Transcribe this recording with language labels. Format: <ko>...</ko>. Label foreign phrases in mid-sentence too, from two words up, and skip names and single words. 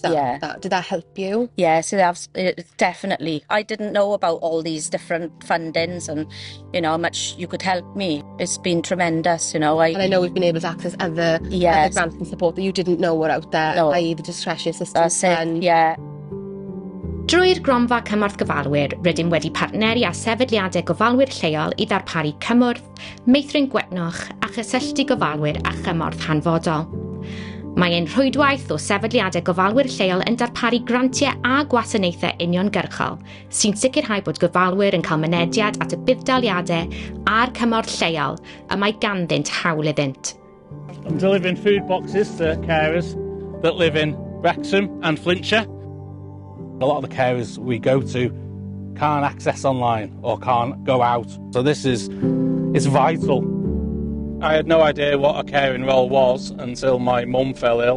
<en>Did that help you? Yes, definitely. I didn't know about all these different fundings and, how much you could help me. It's been tremendous, And I know we've been able to access other grants and support that you didn't know were out there, i.e. the discretionary assistance. That's it, yeah.</en> <cy>Drwy'r Cronfa Cymorth Gofalwyr, rydym wedi partneri â sefydliadau gofalwyr lleol I ddarparu cymorth, meithrin gwetnoch a chysylltu gofalwyr a chymorth hanfodol. Mae ein rhwydwaith o sefydliadau gofalwyr lleol yn darparu grantiau a gwasanaethau uniongyrchol, sy'n sicrhau bod gofalwyr yn cael mynediad at y buddsoddiadau a'r cymorth lleol y mae ganddynt hawl iddynt.</cy> <en>I'm delivering food boxes to carers that live in Wrexham and Flintshire. A lot of the carers we go to can't access online or can't go out. So it's vital. I had no idea what a caring role was until my mum fell ill.</en>